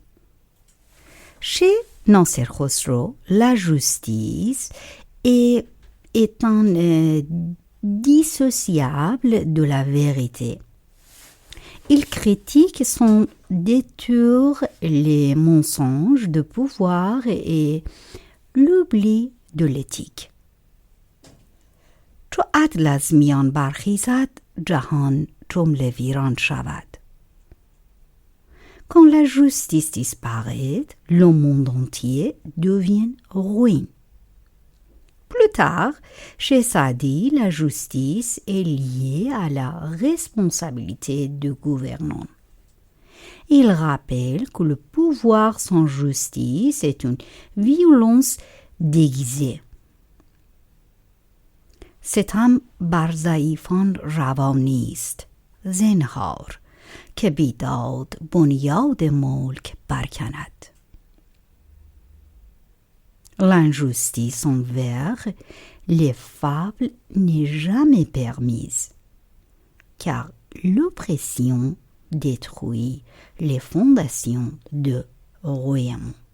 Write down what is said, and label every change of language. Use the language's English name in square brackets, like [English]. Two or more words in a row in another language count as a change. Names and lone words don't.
[French] Chez Nasser Khosrow, la justice est indissociable de la vérité. Il critique son détour, les mensonges de pouvoir et l'oubli de l'éthique. [Persian] چو عدل از میان برخیزد جهان جمله ویران شود. [French] Quand la justice disparaît, le monde entier devient ruine. Plus tard, chez Saadi, la justice est liée à la responsabilité du gouvernant. Il rappelle que le pouvoir sans justice est une violence déguisée. [Persian] ستم بر ضعیفان روا نیست زنهار که بیداد بنیاد ملک برکند. [French] L'injustice envers les faibles n'est jamais permise, car l'oppression détruit les fondations de royaume.